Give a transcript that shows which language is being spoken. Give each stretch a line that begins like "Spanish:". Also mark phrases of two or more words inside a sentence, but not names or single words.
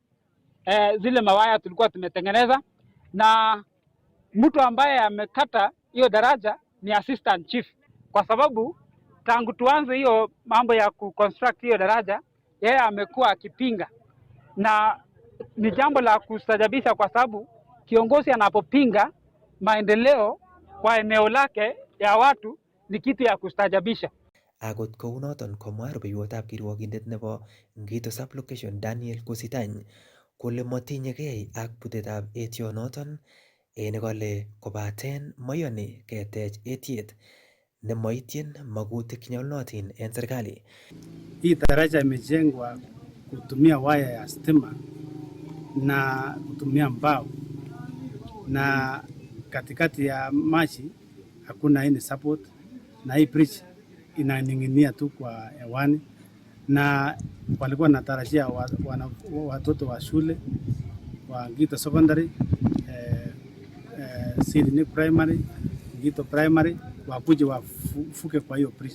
Swahili: Zile mawaya tulikuwa tumetengeneza, na mtu ambaye amekata hiyo daraja ni
English: assistant chief,
Swahili: kwa sababu tangu tuanze hiyo mambo ya kuconstruct hiyo daraja yeye amekuwa akipinga, na ni jambo la kustajabisha kwa sababu kiongozi anapopinga maendeleo kwa eneo lake ya watu ni kitu ya kustajabisha.
Kalenjin: Akot kounoton komwa rubeiwotab kirwokindet nebo Ngito sublocation Daniel Kusitany kole motinyegei ak butetab etionoton en kole kobaten moyoni ketech etiet nemoityin magutik chenyolunotin en serikali.
Swahili: Hii daraja imejengwa kutumia waya ya stima na kutumia mbao, na katikati ya maji hakuna
English: any support,
Swahili: na hii bridge inaning'inia tu kwa hewani, na walikuwa natarajia watoto wa shule wa Ngito Secondary, Sirnik Primary, Ngito Primary wakuje wafuke kwa hiyo bridge.